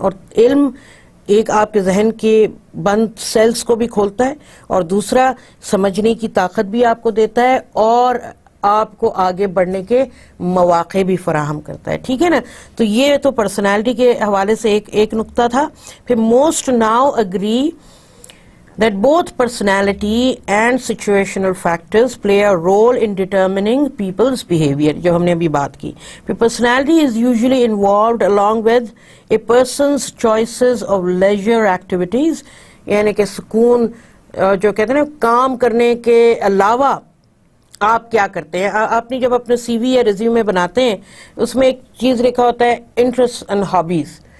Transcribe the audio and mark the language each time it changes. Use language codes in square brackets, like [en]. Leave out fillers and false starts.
[ur] اور علم ایک آپ کے ذہن کے بند سیلز کو بھی کھولتا ہے, اور دوسرا سمجھنے کی طاقت بھی آپ کو دیتا ہے, اور آپ کو آگے بڑھنے کے مواقع بھی فراہم کرتا ہے. ٹھیک ہے نا. تو یہ تو پرسنالٹی کے حوالے سے ایک نقطہ تھا. [en] پھر most now agree that both personality and situational factors play a role in determining people's behavior, [ur] جو ہم نے ابھی بات کی. [en] Personality is usually involved along with a person's choices of leisure activities, [ur] یعنی کہ سکون, جو کہتے ہیں نا کام کرنے کے علاوہ آپ کیا کرتے ہیں. آپ نے جب اپنے سی وی یا ریزیومے بناتے ہیں, اس میں ایک چیز لکھا ہوتا ہے انٹرسٹ اینڈ ہابیز.